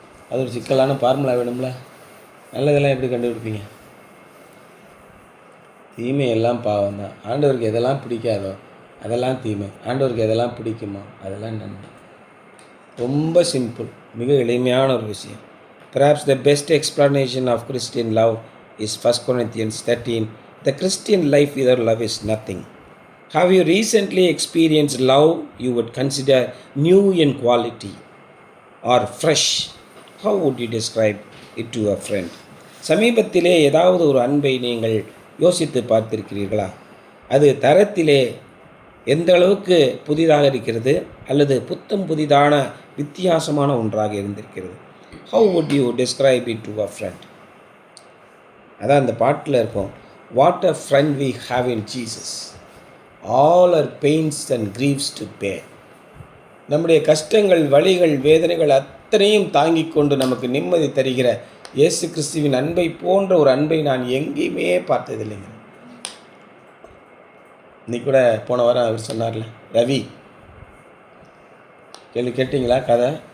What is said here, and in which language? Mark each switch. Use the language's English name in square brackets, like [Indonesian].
[Tamil] அது ஒரு சிக்கலான ஃபார்முலா வேணும்ல. நல்லதெல்லாம் எப்படி கண்டுபிடிப்பீங்க? தீமை எல்லாம் பாவம் தான். ஆண்டவருக்கு எதெல்லாம் பிடிக்காதோ அதெல்லாம் தீமை, ஆண்டவருக்கு எதெல்லாம் பிடிக்குமோ அதெல்லாம் நன்மை. ரொம்ப சிம்பிள், மிக எளிமையான ஒரு விஷயம். [English] Perhaps the best explanation of Christian love is 1 Corinthians 13. The Christian life without love is nothing. Have you recently experienced love you would consider new in quality or fresh? How would you describe it to a friend? [Tamil] சமீபத்திலே ஏதாவது ஒரு அன்பை நீங்கள் யோசித்து பார்த்திருக்கிறீர்களா? அது தரத்திலே எந்த அளவுக்கு புதிதாக இருக்கிறது அல்லது புத்தம் புதிதான வித்தியாசமான ஒன்றாக இருந்திருக்கிறது? [English] How would you describe it to a friend? [Tamil] அதான் அந்த பாட்டில் இருக்கும், [English] What a friend we have in Jesus. All our pains and griefs to bear. [Tamil] நம்முடைய கஷ்டங்கள், வலிகள், வேதனைகள் அத்தனையும் தாங்கிக் கொண்டு நமக்கு நிம்மதி தருகிற இயேசு கிறிஸ்துவின் அன்பை போன்ற ஒரு அன்பை நான் எங்கேயுமே பார்த்ததில்லைங்க. இன்னைக்கு கூட போன வாரம் அவர் சொன்னார்ல, ரவி கேட்டிங்களா கதை?